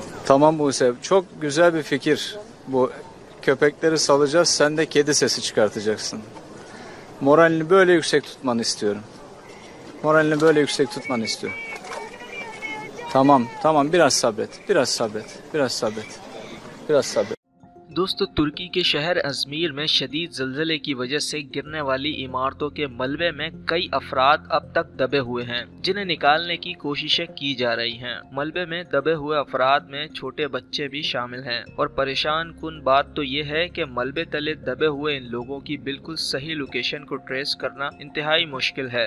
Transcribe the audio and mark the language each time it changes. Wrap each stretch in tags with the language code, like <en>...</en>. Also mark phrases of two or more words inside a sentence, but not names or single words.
<tr>Tamam Buse, çok güzel bir fikir. Bu köpekleri salacağız, sen de kedi sesi çıkartacaksın. Moralini böyle yüksek tutmanı istiyorum. Moralini böyle yüksek tutmanı istiyorum. Tamam, biraz sabret, biraz sabret.</tr> <ur>دوستوں، ترکی کے شہر اجمیر میں شدید زلزلے کی وجہ سے گرنے والی عمارتوں کے ملبے میں کئی افراد اب تک دبے ہوئے ہیں، جنہیں نکالنے کی کوششیں کی جا رہی ہیں. ملبے میں دبے ہوئے افراد میں چھوٹے بچے بھی شامل ہیں اور پریشان کن بات تو یہ ہے کہ ملبے تلے دبے ہوئے ان لوگوں کی بالکل صحیح لوکیشن کو ٹریس کرنا انتہائی مشکل ہے.</ur>